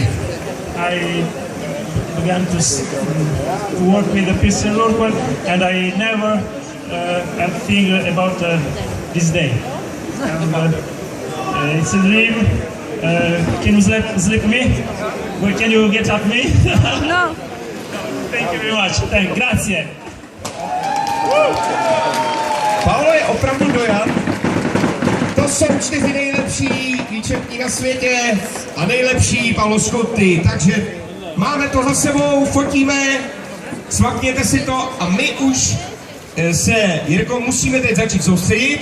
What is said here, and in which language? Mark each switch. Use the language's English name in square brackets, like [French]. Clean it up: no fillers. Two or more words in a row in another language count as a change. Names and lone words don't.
[English] I began to work with the Pilsner Urquell, and I never had think about this day. And, it's a dream. Can you slap me? Well, can you get up me? No. Thank you very much. Grazie. [Czech] Paolo je opravdu dojat. To jsou 4 nejlepší výčepní na světě a nejlepší Paolo Scuti. Takže máme to za sebou, fotíme, svakněte si to a my už se, Jirko, musíme teď začít soustředit.